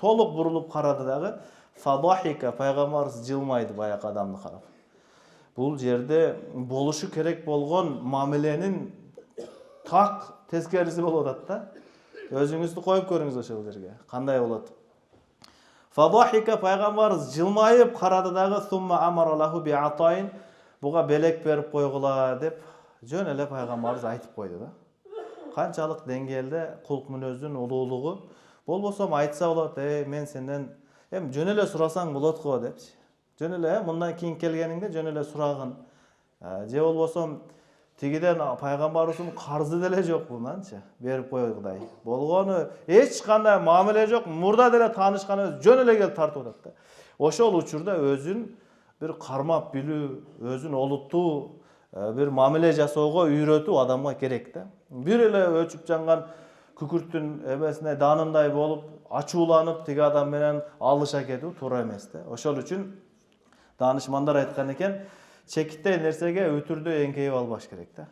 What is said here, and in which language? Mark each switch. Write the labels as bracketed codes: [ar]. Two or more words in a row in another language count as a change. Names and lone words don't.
[ky] Толук бурулуп карады дагы. Фадахика, пайгамбарыбыз жылмайды баягы адамды карап. Бул жерде болушу керек болгон мамиленин так тескериси болуп атат да. Өзүңүздү коюп көрүңүз ошол жерге. Кандай болот? Фадахика, пайгамбарыбыз жылмайып карады дагы, [ar] ثم أمر له بعطاء, [ky] буга белек берип койгула деп жөн эле пайгамбарыбыз айтып койду да. Канчалык деңгээлде кулк мүнөздүн улуулугу. Болбосо айтса болот, мен сенден жөн эле сурасаң болот го депчи. Жөн эле мындан кийин келгениңде жөн эле сурагын. Же болбосо тигиден пайгамбарыбыздын карзы деле жок мынанчы, берип койгудай. Болгону эч кандай мамиле жок, мурда деле таанышкан жөн эле келип тартып атат да. Ошол учурда өзүн бир кармап билүү, өзүн олуттуу bir mamile жасоого үйрөтүү адамга керек да. Бир эле өчүп жанган күкүрттүн эмесине данындай болуп, ачууланып тиги адам менен алыша кетүү туура эмес да. Ошол үчүн данышмандар айткан экен, чекиттей нерсеге өтүрдө эңкейип албаш керек да.